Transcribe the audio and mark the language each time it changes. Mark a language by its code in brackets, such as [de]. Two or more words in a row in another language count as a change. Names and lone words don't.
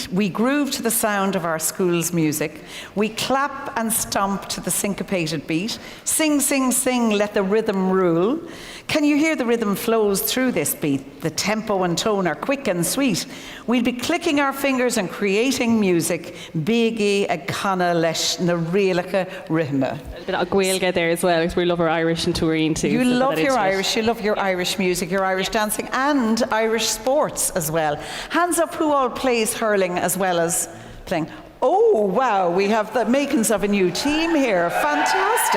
[en] We groove to the sound of our school's music. We clap and stomp to the syncopated beat. Sing, sing, sing, let the rhythm rule. Can you hear the rhythm flows through this beat? The tempo and tone are quick and sweet. We'll be clicking our fingers and creating music. [ga] Biggie a canna leis na rialacha rhythma. [en] A bit of Gaeilge there as well, because we love our Irish and Tourine too. You so love that your into it. Irish, you love your Irish music, your Irish dancing, and Irish sports as well. Hands up who all plays hurling as well as playing. Oh, wow, we have the makings of a new team here. Fantastic.